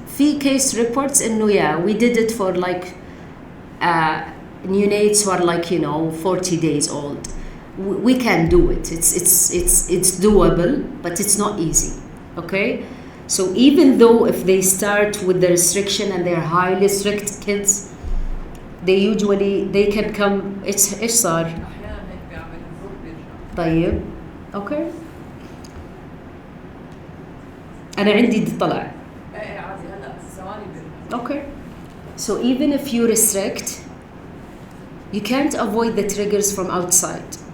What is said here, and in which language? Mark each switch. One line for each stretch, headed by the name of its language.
English: في case reports إنه yeah, we did it for like neonates who are like 40 days old. We can do it. It's doable, but it's not easy. Okay, so even though if they start with the restriction and they're highly strict kids, they can come.
Arabic: It's إيش صار؟ أحيانا هيك بيعمل الروح بيرجع. طيب اوكي انا عندي طلع ايه عادي هلا ثواني بيرجع.
English: okay. So even if you restrict, you can't avoid the triggers from outside.